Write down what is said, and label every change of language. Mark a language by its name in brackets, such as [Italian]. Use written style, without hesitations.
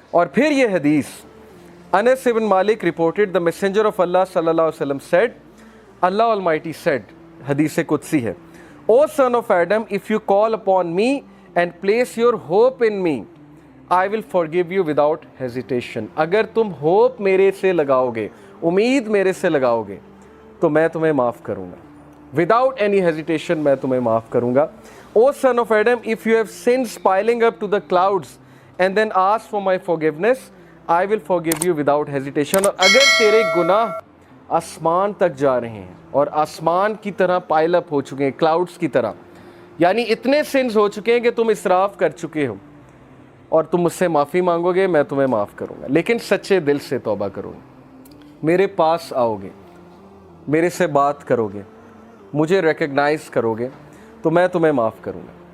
[Urdu] اور پھر یہ حدیث [English] Anas ibn Malik reported the messenger of Allah sallallahu alaihi wasallam said, Allah Almighty said, [Urdu] حدیث قدسی ہے, [English] O son of Adam, if you call upon me and place your hope in me, I will forgive you without hesitation. [Urdu] اگر تم hope میرے سے لگاؤ گے, امید میرے سے لگاؤ گے, تو میں تمہیں معاف کروں گا. [English] Without any hesitation [Urdu] میں تمہیں معاف کروں گا. [English] O son of Adam, if you have sins piling up to the clouds and then ask for my forgiveness, I will forgive you without hesitation. [Urdu] اور اگر تیرے گناہ آسمان تک جا رہے ہیں اور آسمان کی طرح پائل اپ ہو چکے ہیں, کلاؤڈز کی طرح, یعنی اتنے سنز ہو چکے ہیں کہ تم اسراف کر چکے ہو, اور تم مجھ سے معافی مانگو گے, میں تمہیں معاف کروں گا, لیکن سچے دل سے توبہ کرو گے, میرے پاس آؤ گے, میرے سے بات کرو گے, مجھے ریکگنائز کرو گے, تو میں تمہیں معاف کروں گا.